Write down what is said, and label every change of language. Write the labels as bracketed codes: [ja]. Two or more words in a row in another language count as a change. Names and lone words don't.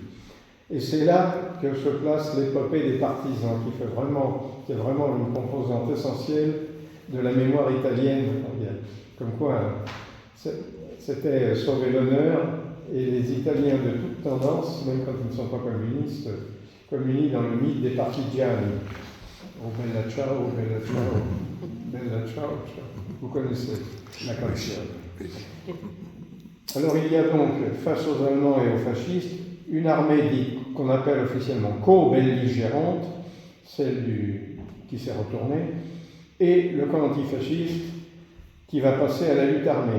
[fr] Et c'est là que se place l'épopée des partisans, qui est vraiment une composante essentielle de la mémoire italienne. Comme quoi, c'était sauver l'honneur, et les Italiens de toute tendance, même quand ils ne sont pas communistes, communient dans le mythe des partigiani. [it] Oh bella ciao, bella ciao, bella ciao, ciao. [fr] Vous connaissez la canzone. Alors il y a donc, face aux Allemands et aux fascistes, une armée dite qu'on appelle officiellement co-belligérante, celle qui s'est retournée, et le camp antifasciste qui va passer à la lutte armée.